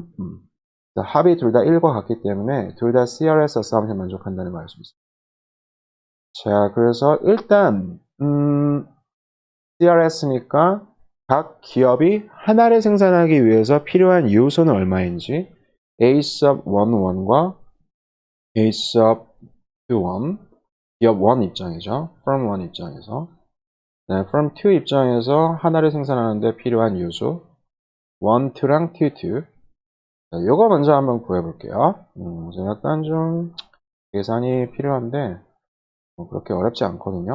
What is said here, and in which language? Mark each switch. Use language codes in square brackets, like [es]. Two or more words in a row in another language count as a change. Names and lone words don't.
[ko] 합이 둘 다 1과 같기 때문에 둘 다 [en] CRS assumption [ko] 만족한다는 걸 알 수 있습니다. 자, 그래서 일단 CRS니까 각 기업이 하나를 생산하기 위해서 필요한 요소는 얼마인지 A sub 11과 A sub 21 기업 1 입장이죠. firm 1 입장에서 네, firm 2 입장에서 하나를 생산하는데 필요한 요소 1, 2랑 T2 자, 요거 먼저 한번 구해볼게요. 약간 좀 계산이 필요한데 그렇게 어렵지 않거든요.